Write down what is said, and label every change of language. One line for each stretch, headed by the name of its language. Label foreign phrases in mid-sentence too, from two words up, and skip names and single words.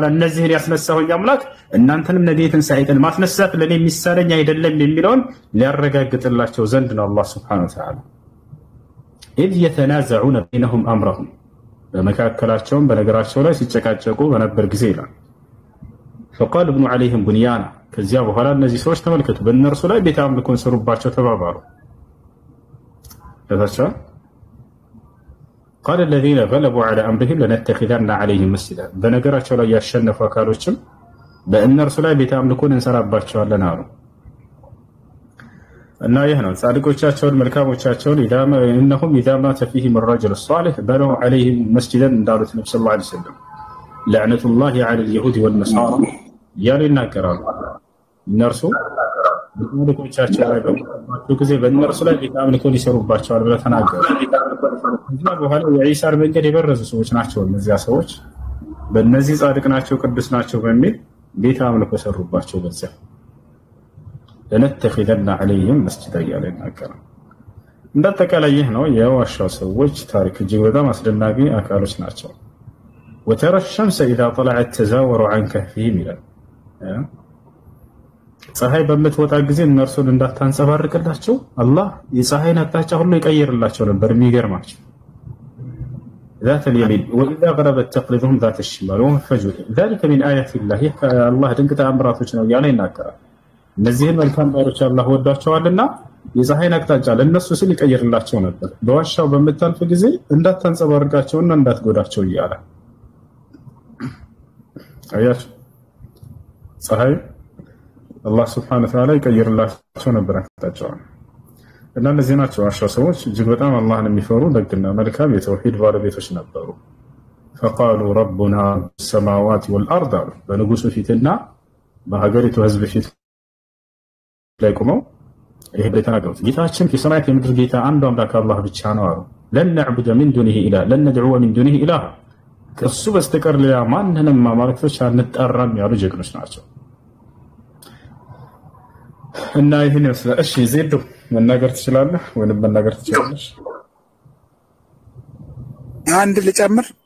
Amharic: እነዚህን ያስነሳሁኝ አምላክ እናንተንም ነገ የትንሣኤ ቀን ማስነሳት ለኔ የሚሳነኝ አይደለም የሚለውን ሊያረጋግጥላቸው ዘንድ ነው
Arabic: الله سبحانه وتعالى። إذ يتنازعون بينهم أمرهم
Amharic: በመካከላቸውም በነገራቸው ላይ ሲጨቃጨቁ በነበር ጊዜ ይላል።
Arabic: فقال ابن عليهم بنيانا
Amharic: ከዚያ በኋላ እነዚህ ሰዎች ተመልከቱ በእነርሱ ላይ ቤተ አምልኮን ሰሩባቸው ተባባሉ። ለታቻ
Arabic: قال الذين غلبوا على امرهم لنتخذن عليهم مسجدا በነገራቸው ላይ ያሸነፉ አካሎችም በእነርሱ ላይ ቤተ አምልኮን እንሰራባቸዋለን አሉ።
Amharic: እና ይህ ነው ጻድቆቻቸውን መልካሞቻቸውን
Arabic: إنهم إذا مات فيهم الرجل الصالح بنوا عليهم مسجدا
Amharic: እንዳሉት ነብዩ
Arabic: صلى الله عليه وسلم لعنة الله على اليهود والنصارى
Amharic: ያሉ ይናገራሉ። እነርሱ መልካሞቻቸው ላይ በመጣቸው ጊዜ በእነርሱ ላይ ቤተ አምልኮን ይሰሩባቸዋል ብለው ተናገሩ። ከዚያ በኋላ የኢሳን መንገድ የበረዙ ሰዎች ናቸው እነዚያ ሰዎች። በእነዚህ ጻድቅ ናቸው ቅዱስ ናቸው በሚል ቤተ አምልኮ ሰሩባቸው። በዚያ
Arabic: لنتخذن عليهم مسجدا
Amharic: እያለ ይናገራል። እንዳጠቃላይ ይህ ነው የዋሻው ሰዎች ታሪክ። እጅግ በጣም አስደናቂ አካሎች ናቸው።
Arabic: وترى الشمس إذا طلعت تزاور عن كهفهم
Amharic: ይላል። ፀሐይ በምትወጣ ጊዜ እነርሱን እንዳታንጸባርቅላቸው አላህ የፀሐይን አቅጣጫ ሁሉ ይቀይርላቸው ነበር። የሚገርማቸው
Arabic: ذات اليمين وإذا غربت تقلبهم ذات الشمال وهم فجوة ذلك من آيات الله الله
Amharic: ድንቅ ተአምራቶች ነው ያለ ይናገራል። እነዚህን መልካም ባሮች አላህ ወዷቸዋልና የፀሐይን አቅጣጫ ለነሱ ሲል ይቀይርላቸው ነበር። በዋሻው በምታልፍ ጊዜ እንዳታንጸባርቃቸውና እንዳትጎዳቸው እያለ አያችሁ ፀሐይ አላህ
Arabic: سبحانه وتعالى
Amharic: ይቀይርላቸው ነበር አቅጣጫውን። እና እነዚህ ናቸው አሽራ ሰዎች እጅግ በጣም አላህን የሚፈሩ ደግና መልካም የተውሂድ ባለቤቶች ነበሩ።
Arabic: فقالوا ربنا السماوات والارض
Amharic: በንጉሱ ፊትና በሀገሪቱ ህዝብ ፊት ላይ ቆመው ይሄ ተናገሩት። ጌታችን ከሰማያት የምድር ጌታ አንዱ አምላክ አላህ ብቻ ነው አሉ።
Arabic: لن نعبد من دونه اله لن ندعو من دونه اله
Amharic: ከሱ በስተቀር ሌላ ማንንም ማምለኮች አንጠራም ያሉ ጀግኖች ናቸው። እና ይሄን ይመስላል። እሺ ዜዶ መናገር ትችላለህ ወይንም መናገር ትችላለሽ? አንድ ልጨምር